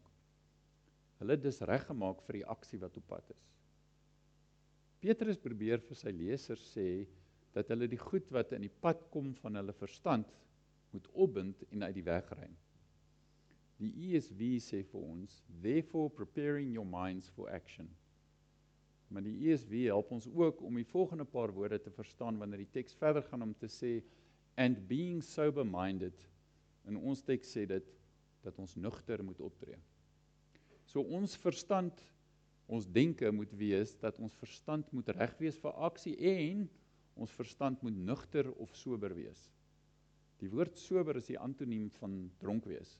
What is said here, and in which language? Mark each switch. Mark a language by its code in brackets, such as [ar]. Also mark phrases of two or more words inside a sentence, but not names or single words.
[af] Hulle het dus reggemaak vir die aksie wat op pad is. Petrus probeer vir sy lesers sê dat hulle die goed wat in die pad kom van hulle verstand moet opbind en uit die weg ruim. Die ESV sê vir ons, [en] therefore preparing your minds for action. [af] Maar die ESV help ons ook om die volgende paar woorde te verstaan wanneer die teks verder gaan om te sê, [en] and being sober-minded. [af] In ons teks sê dit, dat ons nugter moet optree. So ons verstand, ons denke moet wees, dat ons verstand moet reg wees vir aksie en ons verstand moet nugter of sober wees. Die woord sober is die antoniem van dronk wees.